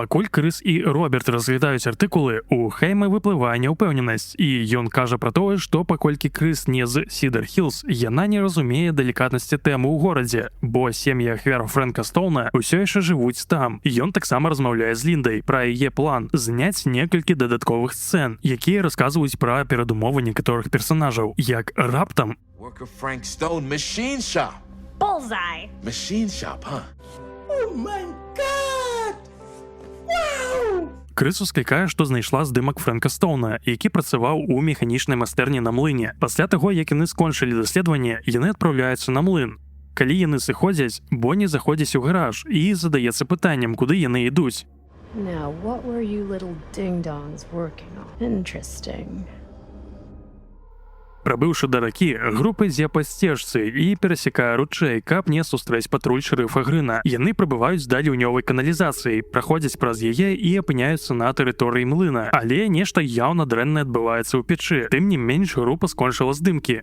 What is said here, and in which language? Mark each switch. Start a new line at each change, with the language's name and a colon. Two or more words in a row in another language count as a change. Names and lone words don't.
Belarusian: Пакуль Крыс і Роберт разглядаюць артыкулы, у Хейме выплывае няўпэўненасць, і ён кажа пра тое, што паколькі Крыс не з Сідар-Хілз, яна не разумее далікатнасці тэмы ў горадзе, бо сем'і ахвяр Фрэнка Стоуна ўсё яшчэ жывуць там. Ён таксама размаўляе з Ліндай пра яе план зняць некалькі дадатковых сцэн, якія расказваюць пра перадумовы некаторых персанажаў, як раптам
English: Work of Frank Stone Machine Shop. Bullseye. Machine Shop, huh? Oh my God! Wow!
Belarusian: Крыс усклікае, што знайшла здымак Фрэнка Стоуна, які працаваў у механічнай майстэрні на млыне. Пасля таго, як яны скончылі даследаванне, яны адпраўляюцца на млын. Калі яны сыходзяць, Бонні заходзіць у гараж і задаецца пытаннем, куды яны ідуць.
English: Now, what were you little ding-dongs working on? Interesting.
Belarusian: Прабыўшы да ракі, група ідзе па сцежцы і перасякае ручэй, каб не сустрэць патруль шэрыфа Грына. Яны прабываюць да ліўнёвай каналізацыі, праходзяць праз яе і апыняюцца на тэрыторыі млына. Але нешта яўна дрэннае адбываецца ў печы. Тым не менш, група скончыла здымкі.